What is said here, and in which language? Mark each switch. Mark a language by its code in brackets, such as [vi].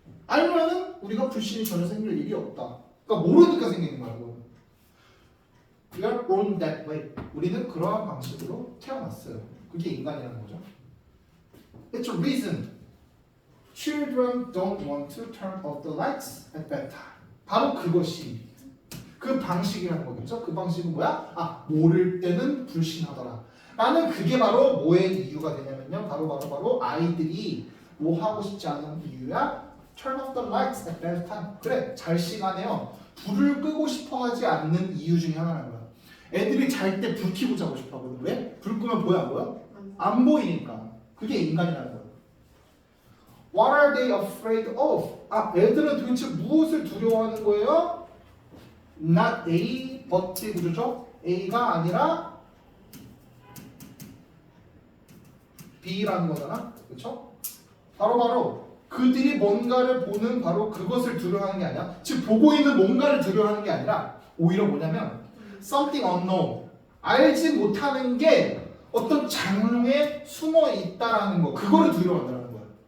[ko] 알면은 우리가 불신이 전혀 생길 일이 없다. 그러니까 모르니까 생기는 거야. [en] We are born that way. [ko] 우리는 그러한 방식으로 태어났어요. 그게 인간이라는 거죠. [en] It's a reason. Children don't want to turn off the lights at bedtime. [ko] 바로 그것이 그 방식이라는 거겠죠. 그 방식은 뭐야? 모를 때는 불신하더라. 라는 그게 바로 뭐의 이유가 되냐면요. 바로 아이들이 뭐 하고 싶지 않은 이유야. [en] Turn off the lights at bedtime. [ko] 그래, 잘 시간에요. 불을 끄고 싶어 하지 않는 이유 중에 하나라는 거야. 애들이 잘 때 불 켜고 자고 싶어 하거든. 왜? 불 끄면 보여 안 보여? 안 보이니까. 그게 인간이라는 거야. [en] What are they afraid of? [ko] 애들은 도대체 무엇을 두려워하는 거예요? [en] Not A, but [ko] 구조죠? A가 아니라 B라는 거잖아. 그렇죠? 바로 그들이 뭔가를 보는 바로 그것을 두려워하는 게 아니야. 즉 보고 있는 뭔가를 두려워하는 게 아니라 오히려 뭐냐면 [en] something unknown, [ko] 알지 못하는 게 어떤 장롱에 숨어 있다라는 거, 그거를 두려워한다는 거야.